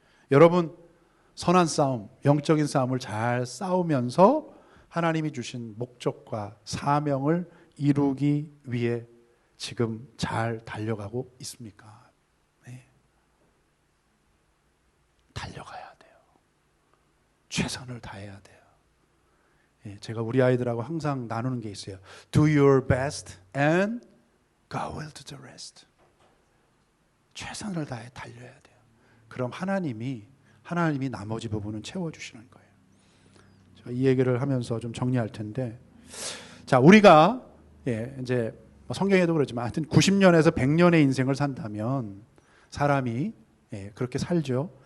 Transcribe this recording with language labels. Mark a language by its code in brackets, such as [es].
[ko] 여러분, 선한 싸움, 영적인 싸움을 잘 싸우면서 하나님이 주신 목적과 사명을 이루기 위해 지금 잘 달려가고 있습니까? 네. 달려가야 돼요. 최선을 다해야 돼요. 제가 우리 아이들하고 항상 나누는 게 있어요. [en] Do your best and God will do the rest. [ko] 최선을 다해 달려야 돼요. 그럼 하나님이 나머지 부분은 채워주시는 거예요. 제가 이 얘기를 하면서 좀 정리할 텐데, 자, 우리가 이제 성경에도 그렇지만 하여튼 90년에서 100년의 인생을 산다면 사람이 그렇게 살죠.